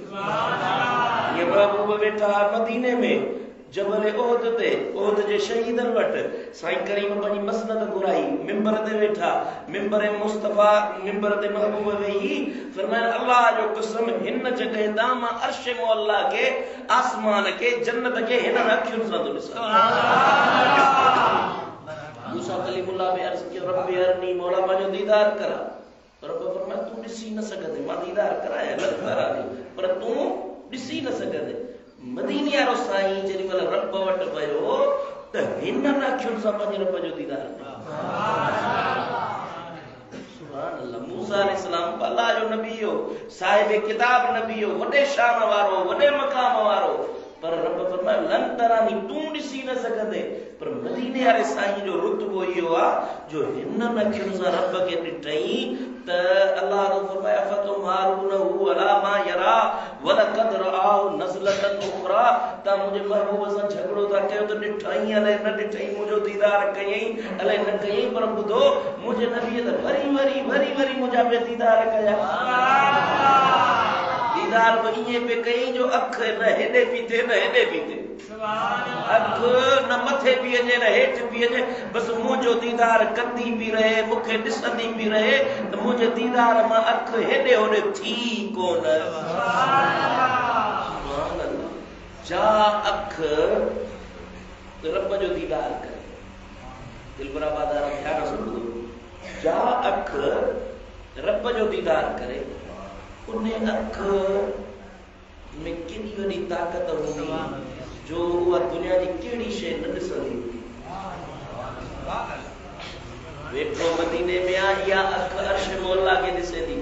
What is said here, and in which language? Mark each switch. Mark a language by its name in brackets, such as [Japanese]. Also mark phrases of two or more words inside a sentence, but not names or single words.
[Sindhi] ईअं महबूब वेठा मदीने में जबल ओहद ते, ओहद जे शहीदनि वटि साईं करीम पंहिंजी मसनद घुराई, मिंबर ते वेठा, मिंबर मुस्तफा, मिंबर ते महबूब वेही फरमाया अल्लाह जो कसम हिन जगह तां मां अर्श मौला खे, आसमान खे, जन्नत खे हिन अखियुनि सां थो ॾिसां। मूसा कलीमुल्लाह बि अर्ज़ कयो [Arabic] ربي أرني, [Sindhi] मौला मुंहिंजो दीदार करा। रब फरमाया तूं ॾिसी न सघंदे, मां दीदार कराया लखतारा पर तूं ॾिसी न सघंदे। मदीने वारो साईं जेॾी महिल रब वटि वियो त हिननि अखियुनि सां पंहिंजे रब जो दीदार कयो। [Arabic] سبحان الله. [Sindhi] मूसा अलैहिस्सलाम अल्लाह जो नबी हो, साहिब किताब नबी हो, वॾे शान वारो, वॾे मक़ाम वारो, पर रब फरमायो [Arabic] لن تراني, [Sindhi] तूं ॾिसी न सघंदे। पर मदीने वारे साईं जो रुतबो इहो आहे जो हिननि अखियुनि सां रब खे ॾिठई त अल्लाह तो फरमाया [Arabic] أفتمارونه على ما يرى ولقد رآه نزلة أخرى, [Sindhi] ता मुंहिंजे महबूब सां झगड़ो था कयो त ॾिठई अलाए न ॾिठई, मुंहिंजो दीदार कयई अलाए न कयई, पर ॿुधो मुंहिंजे नबीअ त वरी वरी वरी वरी मुंहिंजा पे दीदार कया। दीदार बि ईअं पे कई जो अख न हेॾे पई थिए न हेॾे पई थिए, अख न मथे पई अचे न हेठि पई अचे, बसि मुंहिंजो दीदार कंदी पई रहे, मूंखे ॾिसंदी पई रहे त मुंहिंजे दीदार मां अख हेॾे होॾे थी कोन। जा अख रब जो दीदार करे, दिल बराबर ध्यान सां ॿुधो, जा अख रब जो दीदार करे, उन अख में केॾी वॾी ताक़त हूंदी जो उहा दुनिया जी कहिड़ी शइ न ॾिसंदी। वेठो मदीने में आहे, इहा अख अर्श मौला खे ॾिसे थी।